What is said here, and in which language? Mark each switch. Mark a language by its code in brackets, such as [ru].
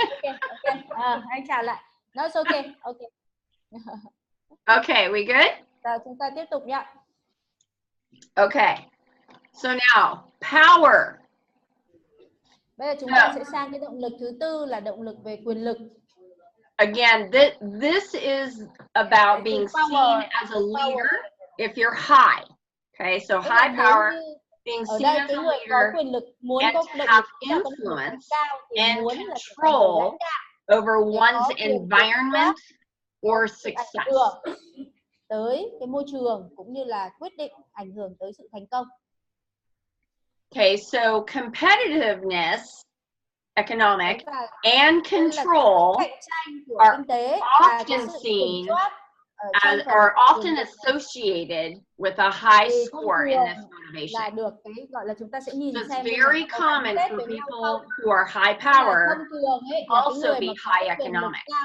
[en] Okay. [vi] Anh chào lại. [en] No, it's okay. Okay. Okay, we good? [vi] Rồi, chúng ta tiếp tục nhé. [en] Okay. So now, power. [vi] Bây giờ chúng ta sẽ sang cái động lực thứ tư là động lực về quyền lực. [en] Again, this is about being seen as a leader if you're high. Okay, so high power, being seen as a leader and to have influence and control over one's environment or success. [vi] Tới cái môi trường cũng như là quyết định ảnh hưởng tới sự thành công. [en] Okay, so competitiveness, economic, and control are often seen as, are often associated with a high score in this motivation. So it's very common for people who are high power also be high economic.